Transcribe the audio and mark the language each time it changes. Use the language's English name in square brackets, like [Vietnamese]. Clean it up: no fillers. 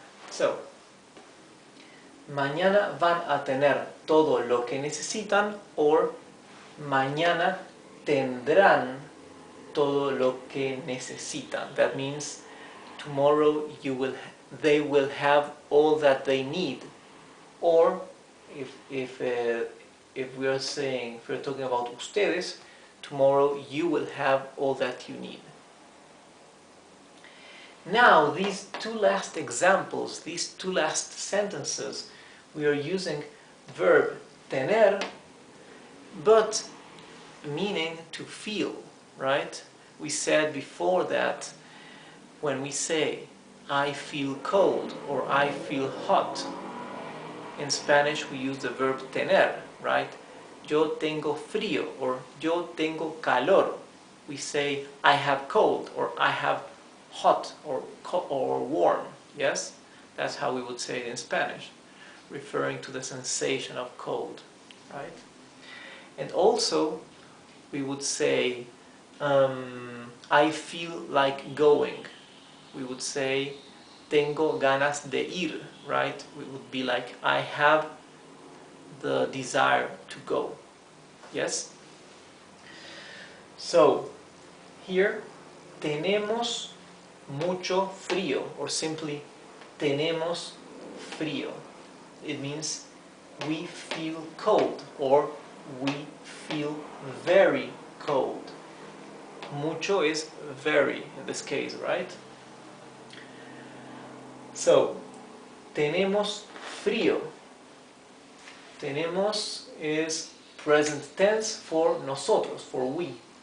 [English] So, [Spanish] mañana van a tener todo lo que necesitan, [English] or [Spanish] mañana tendrán todo lo que necesitan. [English] That means tomorrow they will have all that they need. Or if we are talking about ustedes, tomorrow you will have all that you need. Now, these two last examples, these two last sentences, we are using verb tener, but meaning to feel, right? We said before that when we say I feel cold or I feel hot, in Spanish we use the verb tener, right? [Spanish] Yo tengo frío [English] or [Spanish] yo tengo calor. [English] We say I have cold or I have hot or warm, yes? That's how we would say it in Spanish, referring to the sensation of cold, right? And also we would say I feel like going. We would say [Spanish] tengo ganas de ir, [English] right? We would be like I have the desire to go, yes? So here [Spanish] tenemos mucho frío, [English] or simply [Spanish] tenemos frío. [English] It means we feel cold or we feel very cold. Mucho is very in this case, right? So, [Spanish] tenemos frío. [English] Tenemos is present tense for nosotros, for we.